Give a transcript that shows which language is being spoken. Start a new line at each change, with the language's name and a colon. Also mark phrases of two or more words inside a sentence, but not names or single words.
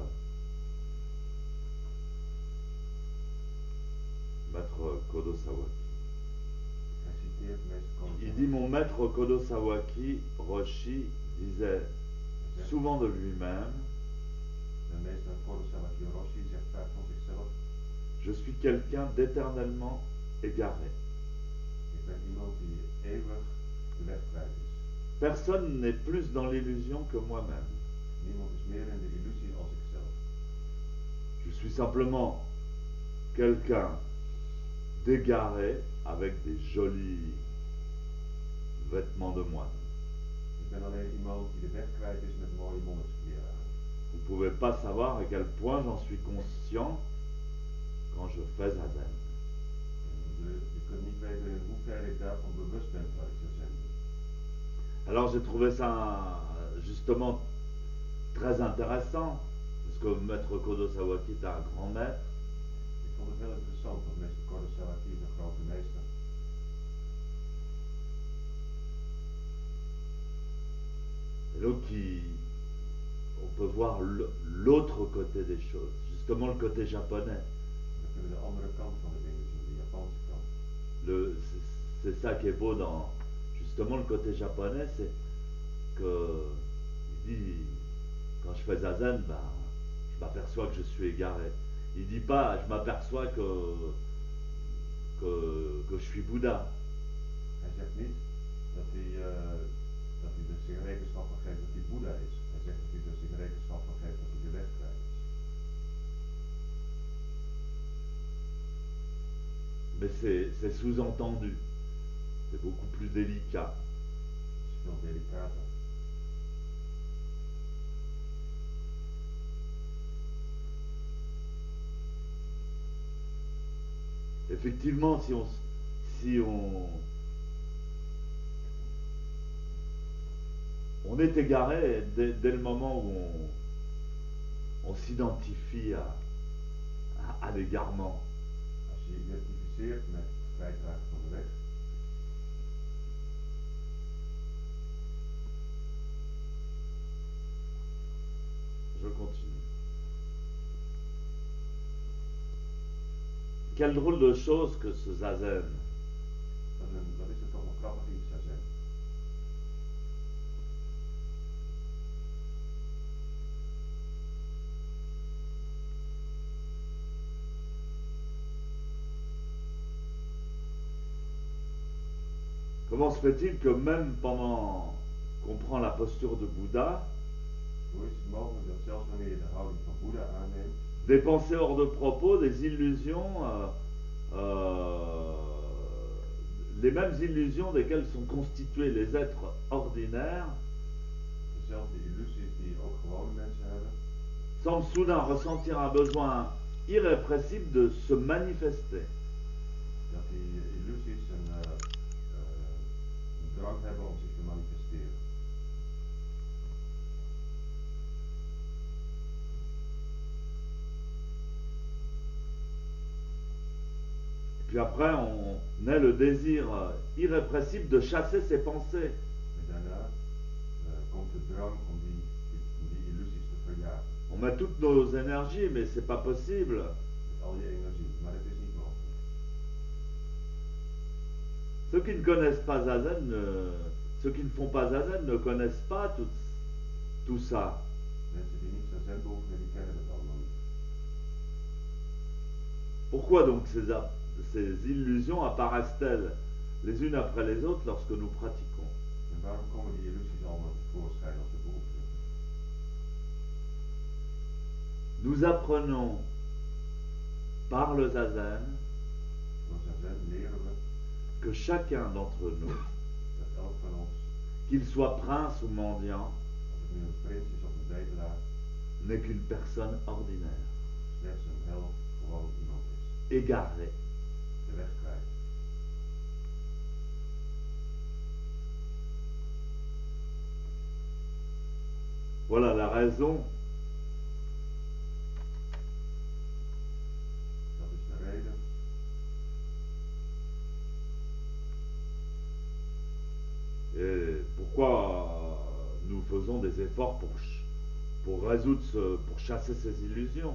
French: Maître Kodo Sawaki.
Dutch: Hij citeert meester Kodo.
French: Il dit: mon maître Kodo Sawaki Roshi disait souvent de lui-même:
Dutch: De meester Kodo Sawaki Roshi zegt vaak van zichzelf:
French: je suis quelqu'un d'éternellement égaré.
Dutch: ik ben iemand die eeuwig de weg kwijt is.
French: Personne n'est plus dans l'illusion que moi-même.
Dutch: Niemand is meer in de illusie als ikzelf.
French: Je suis simplement quelqu'un d'égaré avec des jolis vêtements de moine.
Dutch: Ik ben alleen iemand die de weg kwijt is met mooie monnikskleren aan.
French: Vous ne pouvez pas savoir à quel point j'en suis conscient quand je fais zazen.
Dutch: Je kunt niet weten in hoeverre ik daarvan bewust ben dat ik zazen doe.
French: Alors j'ai trouvé ça justement très intéressant, parce que Maître Kodo Sawaki est un grand maître.
Dutch: Ik vond het heel interessant, want meester Kodo Sawaki is een grote meester.
French: Et donc on peut voir l'autre côté des choses, justement le côté japonais.
Dutch: Dan kunnen we de andere kant van de dingen zien, de Japanse kant.
French: C'est ça qui est beau dans justement le côté japonais, c'est que il dit, quand je fais zazen, ben, je m'aperçois que je suis égaré. Il dit pas je m'aperçois que je suis Bouddha.
Dutch: Hij zegt niet dat hij er zich rekenschap van geeft dat hij Boeddha is. Hij zegt dat hij er zich rekenschap van geeft dat hij de weg kwijt is.
French: Mais c'est sous-entendu. C'est beaucoup plus délicat.
Dutch: Het is veel delicater.
French: Effectivement, si on est égaré dès le moment où on s'identifie à l'égarement.
Dutch: Als je je identificeert met het kwijtraken van de weg,
French: Je continue. Quelle drôle de chose que ce zazen.
Dutch: dat is het toch een grappig iets, zazen.
French: Comment se fait-il que même pendant qu'on prend la posture de Bouddha,
Dutch: Hoe is het mogelijk dat zelfs wanneer je de houding van
French: des pensées hors de propos, des illusions, euh, les mêmes illusions desquelles sont constitués les êtres ordinaires,
Dutch: Dezelfde illusies die ook gewone mensen hebben,
French: semblent soudain ressentir un besoin irrépressible de se manifester.
Dutch: dat die illusies een drang hebben om zich te manifesteren.
French: Puis après, on a le désir irrépressible de chasser ses pensées.
Dutch: En daarna komt de drang om die illusies te verjagen.
French: On met toutes nos énergies, mais c'est pas possible.
Dutch: Met al je energie, maar het is niet mogelijk.
French: Ceux qui ne connaissent pas Zazen, ceux qui ne font pas Zazen ne connaissent pas tout ça.
Dutch: Mensen die niet zazen beoefenen, die kennen het allemaal niet.
French: Pourquoi donc ces illusions apparaissent-elles les unes après les autres lorsque nous pratiquons?
Dutch: En waarom komen die illusies allemaal tevoorschijn als we beoefenen?
French: Nous apprenons par le Zazen
Dutch: Door zazen leren we
French: que chacun d'entre nous,
Dutch: dat elk van ons,
French: qu'il soit prince ou mendiant,
Dutch: of het nu een prins is of een bedelaar,
French: n'est qu'une personne ordinaire,
Dutch: slechts een heel gewoon iemand is.
French: égarée.
Dutch: De weg kwijt.
French: Voilà la raison
Dutch: Dat is de reden
French: et pourquoi nous faisons des efforts pour résoudre pour chasser ces illusions,